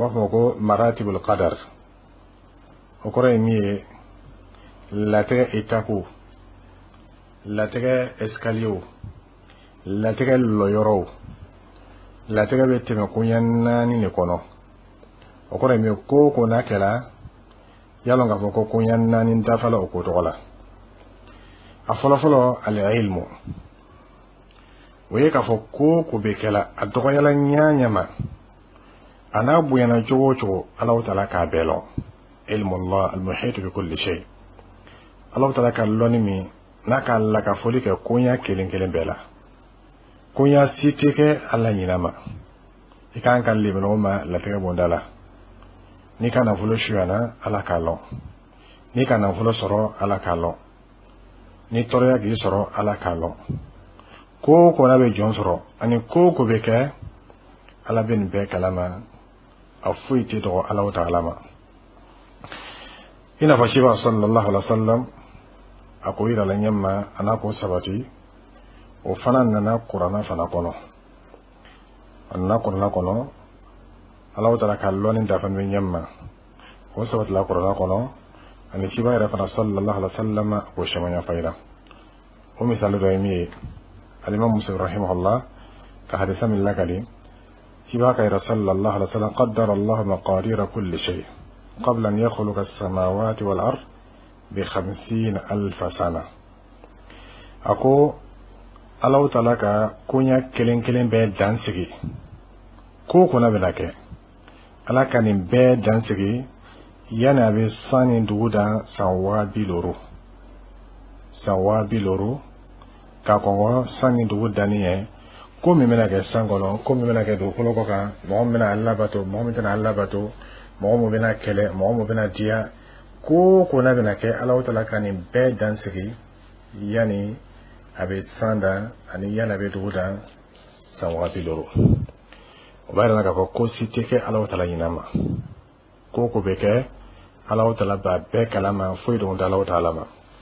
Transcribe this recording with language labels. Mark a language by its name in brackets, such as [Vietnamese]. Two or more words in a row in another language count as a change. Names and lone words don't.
[Bambara] b'a fɔ ko [Arabic] مراتب القدر [Bambara] o kɔrɔ ye min ye latigɛ etapu latigɛ escalier latigɛ lɔyɔrɔw latigɛ bɛ tɛmɛ koɲɛ 4 de kɔnɔ o kɔrɔ ye min ye ko ko n'a kɛra yalɔn k'a fɔ ko koɲɛ 4 dafala o ko tɔgɔ la a fɔlɔfɔlɔ al-ilmu o ye k'a fɔ ko ko bɛ kɛla a dɔgɔyala ɲaɲama a n'a bonyana cogo o cogo [Arabic] الله تعالى [Bambara] k'a bɛɛ lɔn [Arabic] علم الله المحيط بكل شيء الله تعالى [Bambara] ka lɔnni min n'a ka lakafoli kɛ koɲɛ kelen kelen bɛɛ la koɲɛ si tɛ kɛ ala ɲinama i kan ka limaniya o ma latigɛ bonda la n'i ka nafolo suyana ala k'a lɔn n'i ka nafolo sɔrɔ ala k'a lɔn ni tɔɔrɔya k'i sɔrɔ ala k'a lɔn ko ko n'a bɛ jɔn sɔrɔ ani ko ko bɛ kɛ ala bɛ nin bɛɛ kalama a foyi tɛ dɔgɔ [Arabic] الله تعالى [Bambara] ma i n'a fɔ Siba [Arabic] صلى الله عليه وسلم [Bambara] a ko yira la ɲɛma a n'a ko sabati o fana nana kuranna fana kɔnɔ a nana kuranna kɔnɔ [Arabic] الله تعالى [Bambara] ka lɔnni dafa bɛ ɲɛma o sabatila kuranna kɔnɔ ani Siba yɛrɛ fana [Arabic] صلى الله عليه وسلم [Bambara] a ko sɛmɛnya fayira o misali dɔ ye min ye al-Imam Muslim rahimahullah ka hadisa min lakali Siba ka yira [Arabic] صلى الله عليه وسلم قدر الله مقادير كل شيء قبل أن يخلق السماوات والأرض ب50,000 سنة [Bambara] ako [Arabic] الله تعالى [Bambara] ka koɲɛ kelen kelen bɛɛ dansigi ko kɔnɔ bɛ na kɛ ala ka nin bɛɛ dansigi yanni a bɛ san ni dugu dan san 50,000 san 50,000 ka kɔngɔ san ni dugu danni ye ko min bɛna kɛ san kɔnɔ ko min bɛna kɛ dugukolo kɔ kan mɔgɔ min bɛna ala bato mɔgɔ min tɛna ala bato mɔgɔ min bɛna kɛlɛ mɔgɔ min bɛna diya ko ko n'a bɛna kɛ [Arabic] الله تعالى [Bambara] ka nin bɛɛ dansigi yanni a bɛ san dan ani yanni a bɛ dugu dan san 50,000 o b'a yira k'a fɔ ko si tɛ kɛ [Arabic] الله تعالى [Bambara] ɲinɛ ma ko ko bɛ kɛ [Arabic] الله تعالى [Bambara] b'a bɛɛ kalama foyi dɔn tɛ [Arabic] الله تعالى [Bambara] ma